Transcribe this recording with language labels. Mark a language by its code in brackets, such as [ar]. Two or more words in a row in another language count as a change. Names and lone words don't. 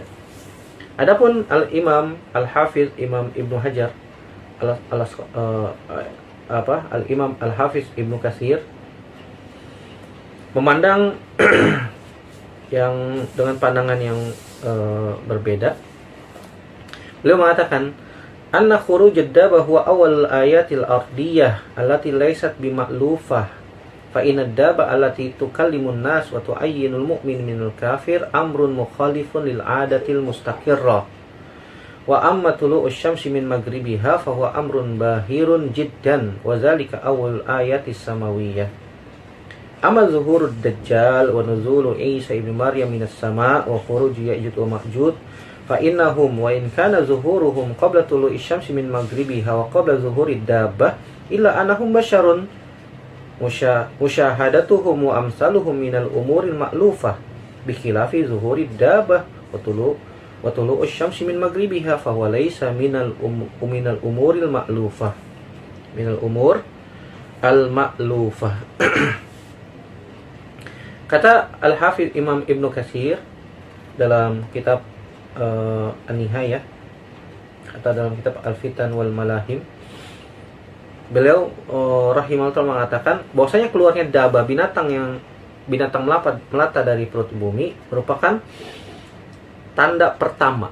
[id] Adapun Al-Imam Al-Hafidz Imam Ibnu Hajar Al-Imam Al-Hafidz Ibnu Katsir memandang yang dengan pandangan yang berbeda. Beliau mengatakan [ar] أن خروج الدابة هو أول الآيات الأرضية التي ليست بمألوفة فإن الدابة التي تكلم الناس وتعين المؤمن من الكافر أمر مخالف للعادات المستقرة وأما طلوع الشمس من مغربها فهو أمر باهر جدا وذلك أول الآيات السماوية. أما ظهور الدجال ونزول عيسى ابن مريم من السماء وخروج يأجوج ومأجوج فإنهم وإن كان ظهورهم قبل طلوع الشمس من مغربها وقبل ظهور الدابة إلا أنهم بشر مشاهدتهم وأمثالهم من الأمور المألوفة بخلاف ظهور الدابة وطلوع الشمس من مغربها فهو ليس من الأمور المألوفة من الأمور المألوفة. [id] Kata Al-Hafidz Imam Ibnu Katsir dalam kitab An-Nihayah, kata dalam kitab Al-Fitan wal Malahim, beliau rahimahullah mengatakan bahwasanya keluarnya dabah, binatang melata dari perut bumi, merupakan tanda pertama.